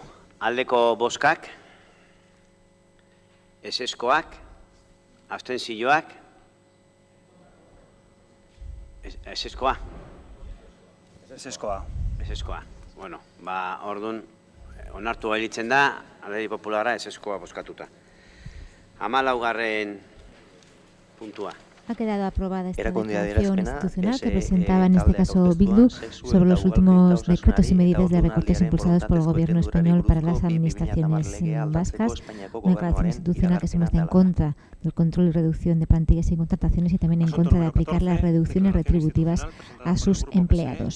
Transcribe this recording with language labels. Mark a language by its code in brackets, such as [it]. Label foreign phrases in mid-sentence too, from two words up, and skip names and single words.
[eu] Aldeko bozkak, eseskoak, abstentzioak, eseskoa. Eseskoa. Eseskoa. Bueno, orduan, onartu gailitzen da, Alderdi Popularra eseskoa bozkatuta. 14. puntua. [es] Ha quedado aprobada esta declaración institucional que presentaba en este caso Bildu sobre los últimos decretos y medidas de recortes impulsados por el Gobierno español para las administraciones vascas. Una declaración institucional que se muestra en contra del control y reducción de plantillas y contrataciones y también en contra de aplicar las reducciones retributivas a sus empleados.